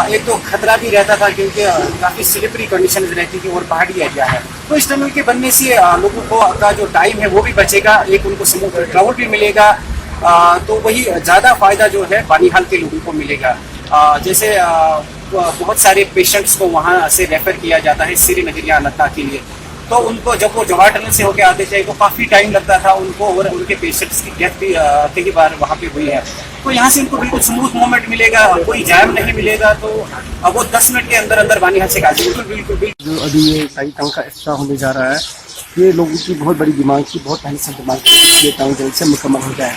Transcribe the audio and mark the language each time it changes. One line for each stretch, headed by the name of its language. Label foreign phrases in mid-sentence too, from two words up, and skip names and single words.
Urdu: ایک تو خطرہ بھی رہتا تھا کیونکہ کافی
English: slippery conditions
Urdu: رہتی تھی اور پہاڑی ایریا ہے. تو اس ٹنل کے بننے سے لوگوں کو کا جو ٹائم ہے وہ بھی بچے گا, ایک ان کو
English: smooth travel
Urdu: بھی ملے گا, تو وہی زیادہ فائدہ جو ہے بانیہال کے لوگوں کو ملے گا. جیسے بہت سارے پیشنٹس کو وہاں سے ریفر کیا جاتا ہے سری نگر یا اننت ناگ کے لیے, تو ان کو جب وہ جوار ٹنل سے ہو کے آتے تھے تو کافی ٹائم لگتا تھا ان کو, اور ان کے پیشنٹس کی ڈیتھ بھی کئی بار وہاں پہ ہوئی ہے. تو یہاں سے ان کو بالکل
English: smooth movement
Urdu: ملے گا, کوئی جام نہیں ملے گا. تو وہ 10 منٹ کے اندر اندر بانیہال سے قاضی بالکل جو ابھی یہ ٹائی ٹنگ کا افتتاح ہونے جا رہا ہے, یہ لوگوں کی بہت بڑی ڈیمانڈ تھی, بہت پہلے سے ڈیمانڈ تھی یہ ٹنگ جلد سے مکمل ہو جائے.